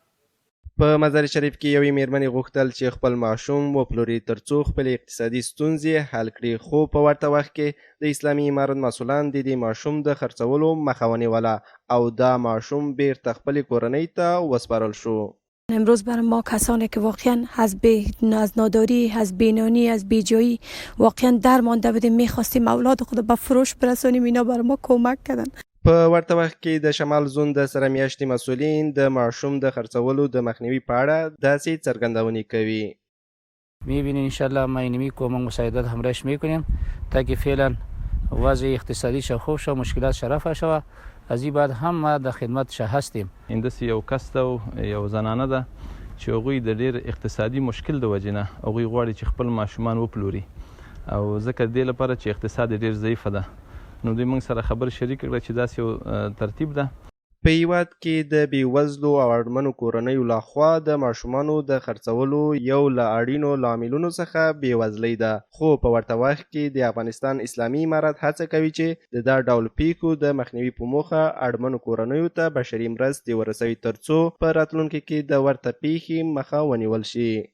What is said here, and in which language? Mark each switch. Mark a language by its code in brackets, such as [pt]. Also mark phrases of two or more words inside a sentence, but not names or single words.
[ps] په مزار شریف کې یوې میرمنې غوښتل چې خپل ماشوم وپلوري ترڅو خپلې اقتصادي ستونزې حل کړي، خو په ورته وخت کې د اسلامي امارت مسؤلان د دې ماشوم د خرڅولو مخه ونیوله او دا ماشوم بیرته خپلې کورنۍ ته وسپارل شو. [fa] امروز برای ما کسانی که واقعا از ناداری، از بینانی، از بیجایی واقعا درمانده بودیم، میخواستیم اولاد خود به فروش برسانیم، اینا برای ما کمک کردن. [ps] په ورته وخت کې د شمال زون د سره میاشتې مسئولین د ماشوم د خرڅولو د مخنیوي په اړه داسې څرګندونې کوي. [fa] میبینین انشالله ما اینمی کمک مساعدت همراهش میکنیم تا که فعلا وضع اقتصادی خوب شو، مشکلات رفع شوه. از این بعد هم ما در خدمت هستیم. [ps] اندس یو کس ده او یو زنانه ده چې هغوی د ډېر اقتصادي مشکل د وجې نه هغوی غواړي چې خپل ماشومان وپلوري او ځکه دې لپاره چې اقتصاد ډېر ضعیفه ده نو دوی موږ سره خبر شریک کړه چې داسې یو ترتیب ده. په هیواد کې د بېوزلو او اړمنو کورنیو لخوا د ماشومانو د خرڅولو یو له اړینو لاملونو څخه بېوزلۍ ده، خو په ورته وخت کې د افغانستان اسلامي امارت هڅه کوي چې د دا ډول پیښو د مخنیوي په موخه اړمنو کورنیو ته بشري مرستې ورسوي ترڅو په راتلونکي کې د ورته پیښې مخه ونیول شي.